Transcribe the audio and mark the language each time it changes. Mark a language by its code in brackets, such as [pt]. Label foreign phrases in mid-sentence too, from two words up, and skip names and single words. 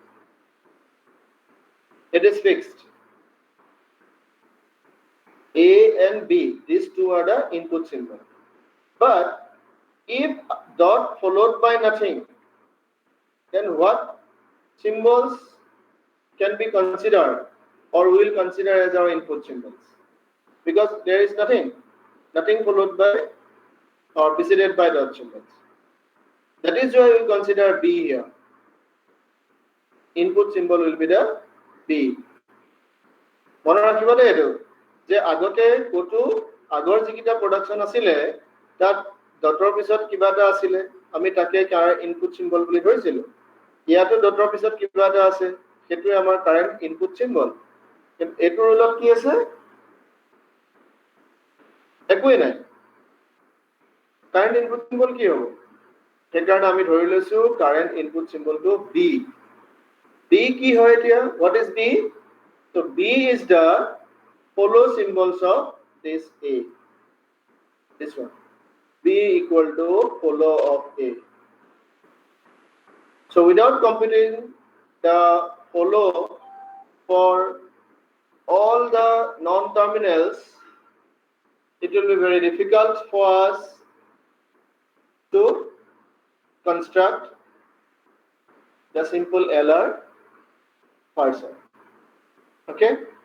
[en] it is fixed A and B these two are the input symbol but if dot followed by nothing then what symbols can be considered or we will consider as our input symbols because there is nothing followed by or preceded by dot symbols that is why we consider B here input symbol will be the B [as] মনে ৰাখিব দে এটো যে আগতে কোটো আগৰ যিকিটা প্ৰডাকশন আছিলে তাত ডটৰ পিছত কিবা এটা আছিলে আমি তাকে [en] input symbol [as] বুলি ধৰিছিলো ইয়াতো ডটৰ পিছত কিবা এটা আছে সেইটো আমাৰ [en] current input symbol [as] এটো ৰুলত কি আছে একোই নাই [en] current input symbol [as] কি হ'ব সেইকাৰণে আমি ধৰি লৈছো [en] current input symbolটো [as] বি বি কি হয় এতিয়া [en] what is B so B is the follow symbols of this A this one B equal to follow of A so without computing the follow for all the non-terminals it will be very difficult for us to construct the simple LR parser okay